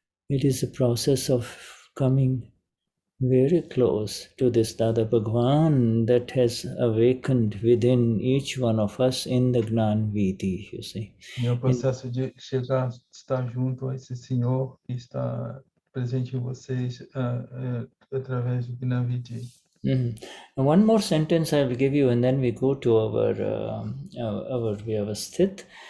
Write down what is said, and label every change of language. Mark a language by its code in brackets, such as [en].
[en] It is a process of coming very close to this Dada Bhagwan that has awakened within each one of us in the Gnan Vidhi, you see. [pt] É o processo de estar junto a esse Senhor que está presente em vocês através do Gnan Vidhi. [en] And one more sentence I will give you, and then we go to our Vyavasthit.